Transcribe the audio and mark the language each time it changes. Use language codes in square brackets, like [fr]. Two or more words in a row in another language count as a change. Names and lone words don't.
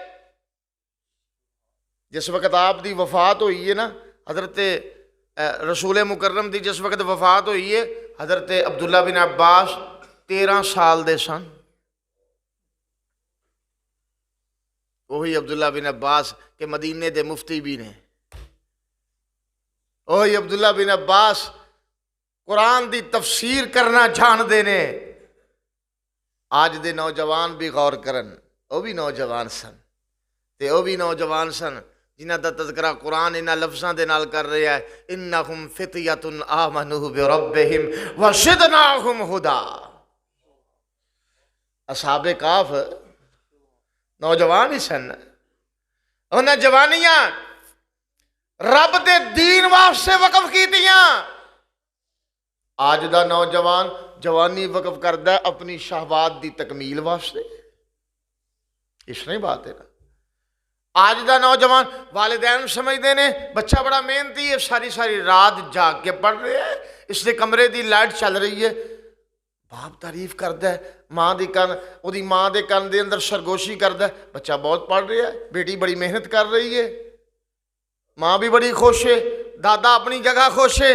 [pa] جس وقت آپ دی وفات ہوئی ہے نا، حضرت رسول مکرم دی جس وقت وفات ہوئی ہے، حضرت عبداللہ بن عباس 13 سال دے سن، وہی عبداللہ بن عباس کہ مدینے دے مفتی بھی نے، وہی عبداللہ بن عباس قرآن دی تفسیر کرنا جان دے نے۔ آج دے نوجوان بھی غور کرن، وہ بھی نوجوان سن تے وہ بھی نوجوان سن جنہ دا تذکرہ قرآن انہاں لفظاں دے نال کر رہا ہے، [ar] انہم فتیۃ آمنوا بربہم وزدناہم ہدا۔ [pa] اصحاب کہف نوجوان ہی سن، انہاں جوانیاں رب دے دین واسطے وقف کیتیاں۔ آج دا نوجوان جوانی وقف کردا ہے اپنی شہوات دی تکمیل واسطے، اس نہیں بات ہے نا۔ آج دا نوجوان والدین سمجھتے نے بچہ بڑا محنتی ہے، ساری ساری رات جاگ کے پڑھ رہا ہے، اس دے کمرے دی لائٹ چل رہی ہے، باپ تعریف کردا ہے، ماں دی کن دی ماں دے کن دے اندر سرگوشی کردا ہے، بچہ بہت پڑھ رہا ہے، بیٹی بڑی محنت کر رہی ہے، ماں بھی بڑی خوش ہے، دادا اپنی جگہ خوش ہے۔